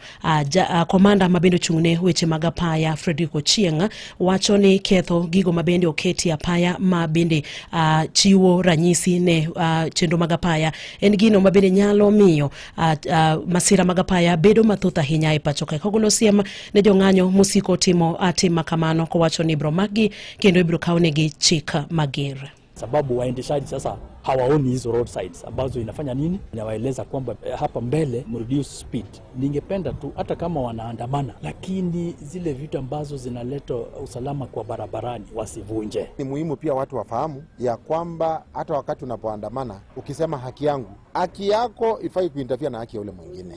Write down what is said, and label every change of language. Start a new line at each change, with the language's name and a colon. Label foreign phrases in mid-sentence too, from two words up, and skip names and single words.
Luo (Kenya and Tanzania): Komanda mabende chung'ne weche mag apaya Fredrick Ochieng wacho ni ketho gigo mabende oketi apaya mabende chiwo ranyisi ne chenro mag apaya en gino mabende nyalo miyo masira mag apaya bedo mathoth ahinya e pacho kae. Kogolo siem ne jong'anyo musiko timo kamano kowacho ni bro magi kendo ibro kaune gi chika mager.
Swahili: Sababu waendeshaji sasa hawaoni hizo roadsides ambazo inafanya nini? Inawaeleza kwamba hapa mbele
English: reduce speed.
Swahili: Ningependa tu hata kama wanaandamana, lakini zile vitu ambazo zinaleta usalama kwa barabarani wasivunje. Ni muhimu pia watu wafahamu ya kwamba hata wakati unapoandamana ukisema haki yangu, haki yako ifai kuinterfere na haki ya ule mwingine.